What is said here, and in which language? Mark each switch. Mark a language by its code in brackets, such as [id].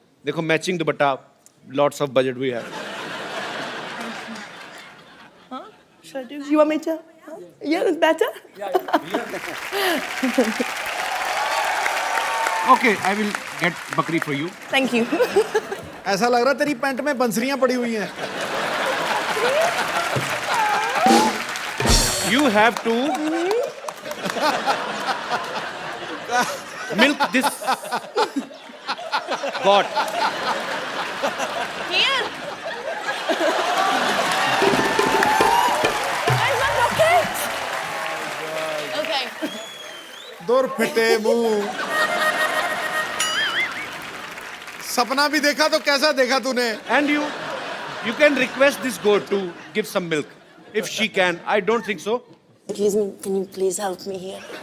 [hi] देखो matching dupatta, [en] lots of budget we have. Should I do? You want me to? Yeah, that's better. Okay, I will get [hi] बकरी [en] for you. Thank you. [hi] ऐसा लग रहा तेरी pant में बंसरियां पड़ी हुई हैं। [en] You have to milk this goat. Here. Where's my rocket? Okay. [pa] दूर फिटे मुंह। [hi] सपना भी देखा तो कैसा देखा तूने? [en] And you can request this goat to give some milk if she can. I don't think so. Excuse me, can you please help me here?